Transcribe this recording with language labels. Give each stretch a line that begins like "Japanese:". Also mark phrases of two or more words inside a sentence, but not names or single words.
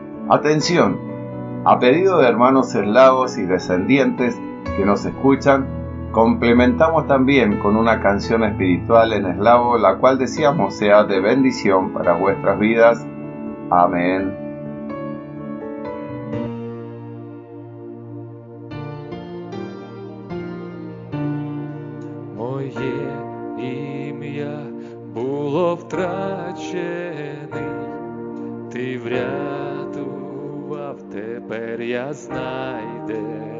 Spanish: Atención, a pedido de hermanos eslavos y descendientes que nos escuchan, complementamos también con una canción espiritual en eslavo, la cual deseamos sea de bendición para vuestras vidas. Amén.
Ukrainian: Моє ім'я було втрачений, ти врятував, тепер я знайдений.